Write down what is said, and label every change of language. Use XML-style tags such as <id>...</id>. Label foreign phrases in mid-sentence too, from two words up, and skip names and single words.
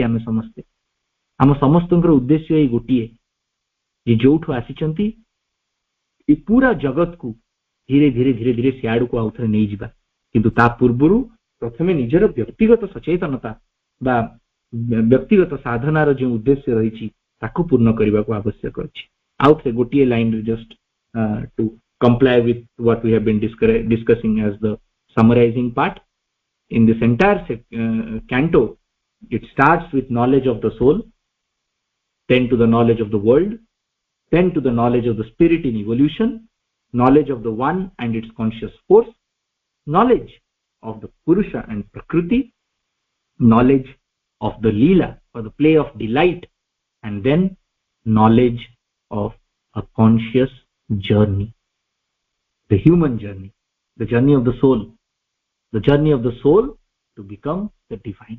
<or>ଆମେ ସମସ୍ତେ, ଆମ ସମସ୍ତଙ୍କର ଉଦ୍ଦେଶ୍ୟ ଏଇ ଗୋଟିଏ, ଯେ ଯୋଉଠୁ ଆସିଛନ୍ତି ଏ ପୁରା ଜଗତକୁ ଧୀରେ ଧୀରେ ଧୀରେ ଧୀରେ ସିଆଡକୁ ଆଉ ଥରେ ନେଇଯିବା। କିନ୍ତୁ ତା ପୂର୍ବରୁ ପ୍ରଥମେ ନିଜର ବ୍ୟକ୍ତିଗତ ସଚେତନତା ବା ବ୍ୟକ୍ତିଗତ ସାଧନାର ଯେଉଁ ଉଦ୍ଦେଶ୍ୟ ରହିଛି ତାକୁ ପୂର୍ଣ୍ଣ କରିବାକୁ ଆବଶ୍ୟକ ଅଛି। ଆଉ ଥରେ ଗୋଟିଏ ଲାଇନରେ</or> <en>just to comply with what we have been discussing as the summarizing part. In this entire canto, it starts with knowledge of the soul, then to the knowledge of the world, then to the knowledge of the spirit in evolution, knowledge of the one and its conscious force, knowledge of the Purusha and Prakriti, knowledge of the Leela or the play of delight, and then knowledge of a conscious journey, the human journey, the journey of the soul to become the divine.</en>